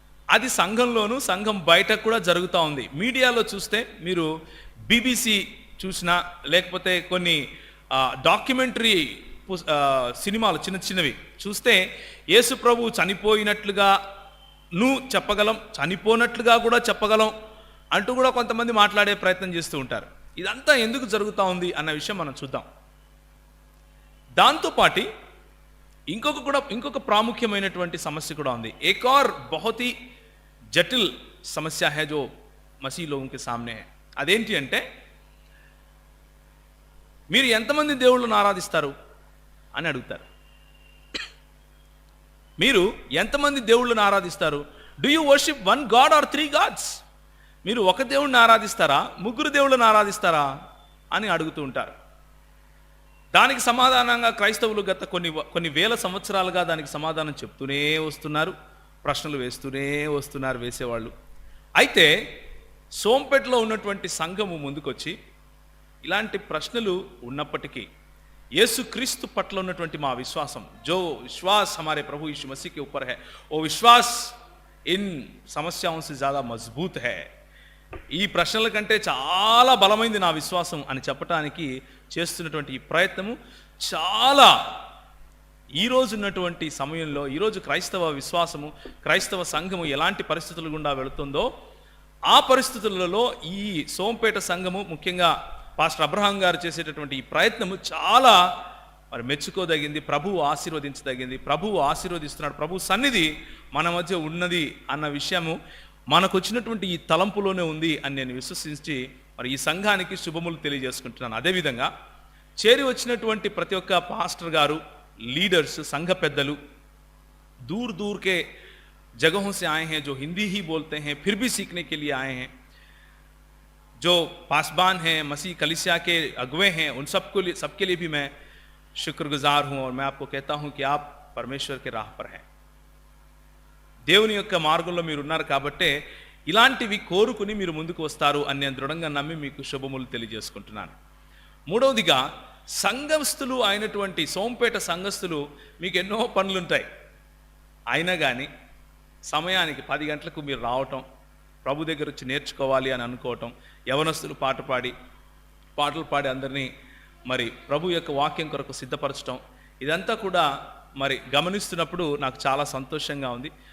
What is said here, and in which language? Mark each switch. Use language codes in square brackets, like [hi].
[te] అది సంఘంలోనూ, సంఘం బయట కూడా జరుగుతూ ఉంది. మీడియాలో చూస్తే మీరు BBC చూసినా, లేకపోతే కొన్ని డాక్యుమెంటరీ సినిమాలు చిన్న చిన్నవి చూస్తే యేసు ప్రభు చనిపోయినట్లుగా చెప్పగలం, చనిపోనట్లుగా కూడా చెప్పగలం అంటూ కూడా కొంతమంది మాట్లాడే ప్రయత్నం చేస్తూ ఉంటారు. ఇదంతా ఎందుకు జరుగుతూ ఉంది అన్న విషయం మనం చూద్దాం. దాంతోపాటు ఇంకొక ప్రాముఖ్యమైనటువంటి సమస్య కూడా ఉంది. [hi] एक और बहुत ही जटिल समस्या है जो मसीह लोगों के सामने है. [te] అదేంటి అంటే, మీరు ఎంతమంది దేవుళ్ళను ఆరాధిస్తారు అని అడుగుతారు. మీరు ఎంతమంది దేవుళ్ళను ఆరాధిస్తారు? [en] Do you worship one God or 3 gods? [te] మీరు ఒక దేవుడిని ఆరాధిస్తారా, ముగ్గురు దేవుళ్ళను ఆరాధిస్తారా అని అడుగుతూ ఉంటారు. దానికి సమాధానంగా క్రైస్తవులు గత కొన్ని వేల సంవత్సరాలుగా దానికి సమాధానం చెప్తూనే వస్తున్నారు, ప్రశ్నలు వేస్తూనే వస్తున్నారు వేసేవాళ్ళు. అయితే సోంపేటలో ఉన్నటువంటి సంఘము ముందుకొచ్చి ఇలాంటి ప్రశ్నలు ఉన్నప్పటికీ యేసుక్రీస్తు పట్ల ఉన్నటువంటి మా విశ్వాసం, [hi] जो विश्वास हमारे प्रभु यीशु मसीह के ऊपर है, वो विश्वास इन समस्याओं से ज़्यादा मजबूत है. [te] ఈ ప్రశ్నల కంటే చాలా బలమైంది నా విశ్వాసం అని చెప్పడానికి చేస్తున్నటువంటి ఈ ప్రయత్నము చాలా ఈరోజు ఉన్నటువంటి సమయంలో, ఈరోజు క్రైస్తవ విశ్వాసము, క్రైస్తవ సంఘము ఎలాంటి పరిస్థితులు గుండా వెళుతుందో ఆ పరిస్థితులలో ఈ సోంపేట సంఘము, ముఖ్యంగా పాస్టర్ అబ్రహాం గారు చేసేటటువంటి ఈ ప్రయత్నము చాలా మెచ్చుకోదగింది, ప్రభువు ఆశీర్వదించదగింది. ప్రభువు ఆశీర్వదిస్తున్నాడు, ప్రభు సన్నిధి మన మధ్య ఉన్నది అన్న విషయము మనకు వచ్చినటువంటి ఈ తలంపులోనే ఉంది అని నేను విశ్వసించి ఈ సంఘానికి శుభములు తెలియజేసుకుంటున్నాను. అదేవిధంగా చేరి వచ్చినటువంటి ప్రతి ఒక్క పాస్టర్ గారు, లీడర్స్, సంఘ పెద్దలు [hi] दूर दूर के जगहों से आए हैं, जो हिंदी ही बोलते हैं फिर भी सीखने के लिए आए हैं, जो पासबान हैं, मसीह कलीसिया के अगुवे हैं, उन सबके लिए भी मैं शुक्रगुजार हूँ. और मैं आपको कहता हूँ कि आप परमेश्वर के राह पर हैं. [te] దేవుని యొక్క మార్గంలో మీరు ఉన్నారు కాబట్టే ఇలాంటివి కోరుకుని మీరు ముందుకు వస్తారు అని నేను దృఢంగా నమ్మి మీకు శుభములు తెలియజేసుకుంటున్నాను. మూడవదిగా, సంఘస్థులు అయినటువంటి సోంపేట సంఘస్థులు మీకు ఎన్నో పనులుంటాయి. అయినా కానీ సమయానికి 10 గంటలకు మీరు రావటం, ప్రభు దగ్గర వచ్చి నేర్చుకోవాలి అని అనుకోవటం, యవనస్తులు పాటలు పాడి అందరినీ ప్రభు యొక్క వాక్యం కొరకు సిద్ధపరచడం, ఇదంతా కూడా గమనిస్తున్నప్పుడు నాకు చాలా సంతోషంగా ఉంది.